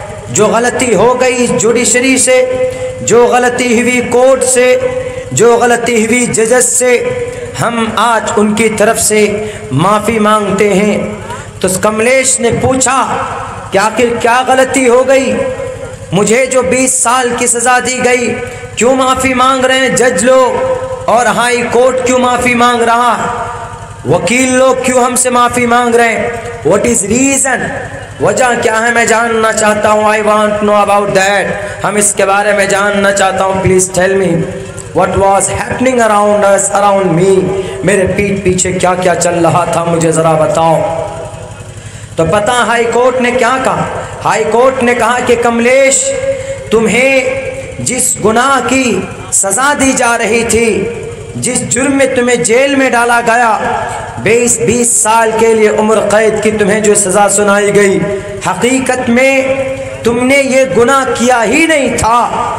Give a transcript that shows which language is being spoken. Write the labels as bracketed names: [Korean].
[Urdu] جو غلطی ہو گئی جوڈیشری سے، جو غلطی ہوئی کورٹ سے، جو غلطی ہوئی ججز سے، ہم آج ان کی طرف سے معافی مانگتے ہیں۔ تو کملیش نے پوچھا کہ آخر کیا غلطی ہو گئی؟ مجھے جو 20 سال کی سزا دی گئی، کیوں معافی مانگ رہے ہیں جج لوگ؟ اور ہائی کورٹ کیوں معافی مانگ رہا ہے؟ وکیل لوگ کیوں ہم سے معافی مانگ رہے ہیں؟ [English] What is reason? [Urdu] وجہ کیا ہے؟ میں جاننا چاہتا ہوں. [English] I want know about that. [Urdu] ہم اس کے بارے میں جاننا چاہتا ہوں. [English] Please tell me what was happening around us, around me. [Urdu] میرے پیٹ پیچھے کیا کیا چل رہا تھا مجھے ذرا بتاؤ. تو پتہ ہائی کورٹ نے کیا کہا؟ ہائی کورٹ نے کہا کہ کملیش، تمہیں جس گناہ کی سزا دی جا رہی تھی، جس جرم میں تمہیں جیل میں ڈالا گیا، 20 سال کے لیے عمر قید کی تمہیں جو سزا سنائی گئی، حقیقت میں تم نے یہ گناہ کیا ہی نہیں تھا.